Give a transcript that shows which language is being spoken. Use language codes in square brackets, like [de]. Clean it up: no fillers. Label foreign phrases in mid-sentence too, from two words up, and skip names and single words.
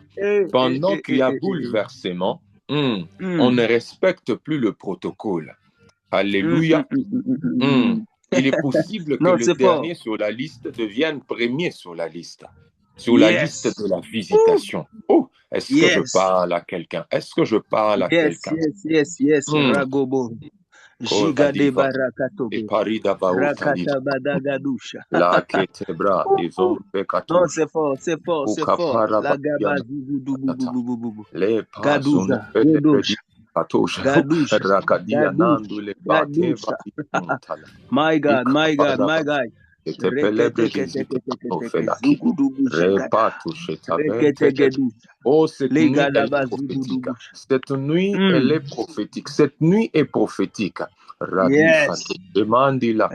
[fr] Pendant qu'il y a bouleversement, on ne respecte plus le protocole. Alléluia. Il est possible que le dernier sur la liste devienne premier sur la liste. Sur la liste de la visitation. Oh, est-ce que je parle à quelqu'un? Est-ce que je parle à quelqu'un? Ragobo. Gigade barakato. Rakata badagadusha. La ketebra, ils ont non, c'est fort. La gaba. les gadouza, Gadusha. [en] My God, my God, my God. [fr] Oh, cette nuit, elle est prophétique. Cette nuit, elle est prophétique. Cette nuit est prophétique. Yes. Demandi la